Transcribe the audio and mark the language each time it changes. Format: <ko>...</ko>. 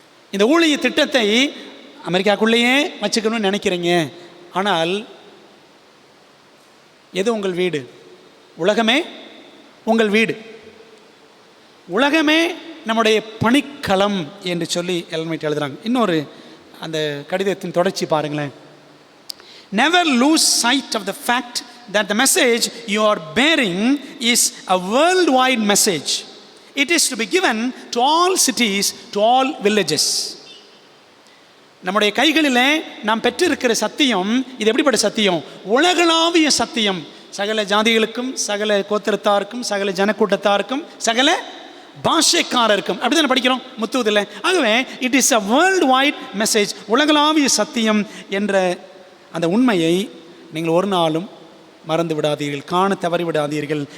<ta>இந்த ஊழிய திட்டத்தை அமெரிக்காக்குள்ளேயே வச்சுக்கணும்னு நினைக்கிறீங்க. ஆனால் எது உங்கள் வீடு? உலகமே உங்கள் வீடு, உலகமே நம்முடைய பணிக்களம் என்று சொல்லி எலன் ஒயிட் எழுதுறாங்க. இன்னொரு அந்த கடிதத்தின் தொடர்ச்சி பாருங்களேன்.</ta> <en>Never lose sight of the fact that the message you are bearing is a worldwide message. It is to be given to all cities, to all villages.</en> <ta>நம்முடைய கைகளில் நாம் பெற்றிருக்கிற சத்தியம் இது எப்படிப்பட்ட சத்தியம்? உலகளாவிய சத்தியம். சகல ஜாதிகளுக்கும், சகல கோத்திரத்தாருக்கும், சகல ஜனக்கூட்டத்தாருக்கும், சகல பாஷைக்காரருக்கும். அப்படி தானே படிக்கிறோம் முத்துவதில். ஆகவே</ta> <en>it is a world wide message,</en> <ta>உலகளாவிய சத்தியம் என்ற அந்த உண்மையை நீங்கள் ஒரு நாளும் மறந்து விடாதீர்கள், காண தவறி விடாதீர்கள்.</ta>